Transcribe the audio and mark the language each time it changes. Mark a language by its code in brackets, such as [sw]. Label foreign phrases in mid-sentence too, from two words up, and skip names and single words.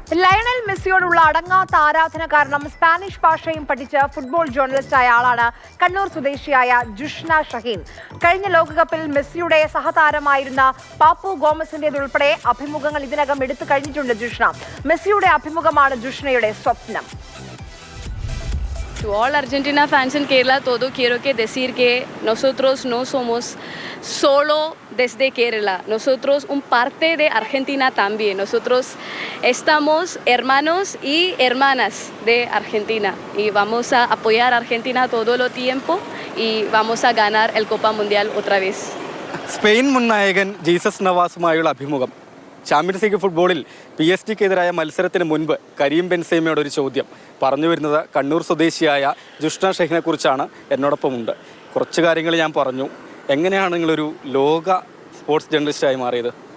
[ml] ലയണൽ മെസ്സിയോടുള്ള അടങ്ങാത്ത ആരാധന കാരണം സ്പാനിഷ് ഭാഷയും പഠിച്ച് [en] football journalist [ml] ആളാണ് കണ്ണൂർ സ്വദേശിയായ ജുഷ്ന ഷഹീൻ. കഴിഞ്ഞ ലോകകപ്പിൽ മെസ്സിയുടെ സഹതാരമായിരുന്ന പാപ്പു ഗോമസിന്റേതുൾപ്പെടെ അഭിമുഖങ്ങൾ ഇതിനകം എടുത്തു കഴിഞ്ഞിട്ടുണ്ട് ജുഷ്ന. മെസ്സിയുടെ അഭിമുഖമാണ് ജുഷ്നയുടെ സ്വപ്നം. [en] To all Argentina fans in Kerala, [es] todo quiero que decir que nosotros no somos solo desde Kerala. Nosotros un parte de Argentina también. Nosotros estamos hermanos y hermanas de Argentina y vamos a apoyar a Argentina todo el tiempo y vamos a ganar el Copa Mundial otra vez. [ml] സ്പെയിൻ മുൻ നായകൻ ജീസസ് നവാസുമായുള്ള അഭിമുഖം. ചാമ്പ്യൻസ് ലീഗ് ഫുട്ബോളിൽ PSG-ക്കെതിരായ മത്സരത്തിന് മുൻപ് കരീം ബെൻസേമയുടെ ഒരു ചോദ്യം പറഞ്ഞു വരുന്നത് കണ്ണൂർ സ്വദേശിയായ ജുഷ്ന ഷഹീനെ കുറിച്ചാണ്. എന്നോടൊപ്പമുണ്ട്. കുറച്ച് കാര്യങ്ങൾ ഞാൻ പറഞ്ഞു. എങ്ങനെയാണ് നിങ്ങളൊരു ലോക [en] sports journalist [ml] മാറിയത്?